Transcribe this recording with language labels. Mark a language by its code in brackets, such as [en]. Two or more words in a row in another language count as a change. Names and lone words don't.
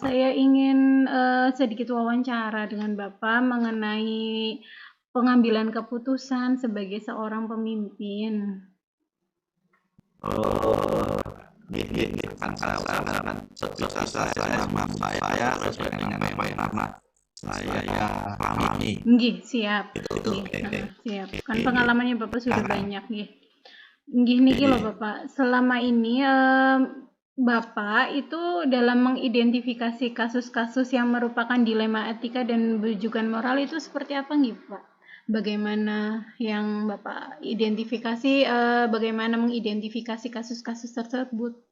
[id] saya ingin sedikit wawancara dengan Bapak mengenai pengambilan keputusan sebagai seorang pemimpin. Oh, ini kan saya kan sebisa saya sesuai dengan apa yang pernah saya alami. Nggih, siap. Itu. Nggih, siap. Kan pengalamannya Bapak sudah banyak nggih. [jv] Nggih niki loh [id] Bapak, selama ini Bapak itu dalam mengidentifikasi kasus-kasus yang merupakan dilema etika dan rujukan moral itu seperti apa nggih Pak? Bagaimana yang Bapak identifikasi, bagaimana mengidentifikasi kasus-kasus tersebut?